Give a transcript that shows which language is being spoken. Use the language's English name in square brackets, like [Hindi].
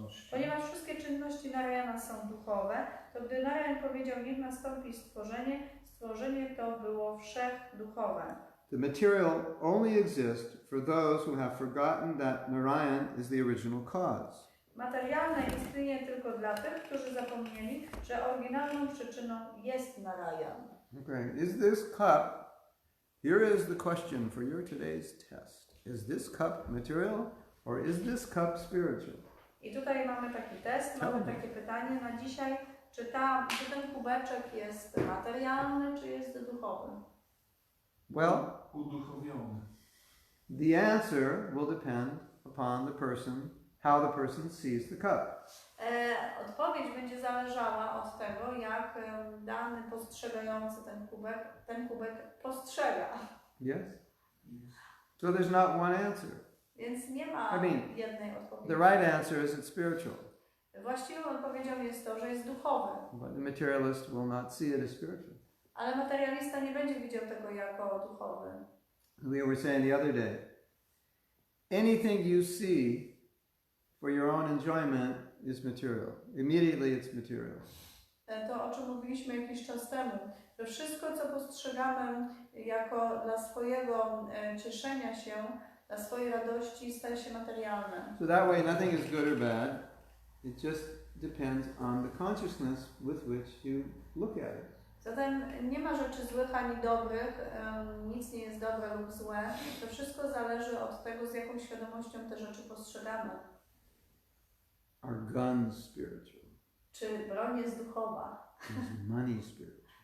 [Polish] Ponieważ wszystkie czynności Narayana są duchowe, to gdy Narayan powiedział, niech nastąpi stworzenie, stworzenie to było wszechduchowe. [English] The material only exists for those who have forgotten that Narayan is the original cause. [Polish] Materialne istnieje tylko dla tych, którzy zapomnieli, że oryginalną przyczyną jest Narayan. [English] Okay, is this cup, here is the question for your today's test. Is this cup material or is this cup spiritual? [Polish] I tutaj mamy taki test, mamy takie pytanie na dzisiaj, czy ten kubeczek jest materialny, czy jest duchowy? [English] Well, [Polish] uduchowiony. [English] the answer will depend upon the person, how the person sees the cup. [Polish] Odpowiedź będzie zależała od tego, jak dany postrzegający ten kubek postrzega. [English] Yes? So there's not one answer. [Polish] Więc nie ma jednej odpowiedzi. [English] The right answer is it's spiritual. [Polish] Właściwą odpowiedzią jest to, że jest duchowy. [English] But the materialist will not see it as spiritual. [Polish] Ale materialista nie będzie widział tego jako duchowy. [English] We were saying the other day, anything you see for your own enjoyment is material. Immediately it's material. [Polish] To, o czym mówiliśmy jakiś czas temu, że wszystko, co postrzegamy jako dla swojego cieszenia się, dla swojej radości, staje się materialne. [English] So that way nothing is good or bad. It just depends on the consciousness with which you look at it. [Polish] Zatem nie ma rzeczy złych ani dobrych, nic nie jest dobre lub złe. To wszystko zależy od tego, z jaką świadomością te rzeczy postrzegamy. [English] Are guns spiritual? [Polish] Czy broń jest duchowa? [English] Is money spiritual?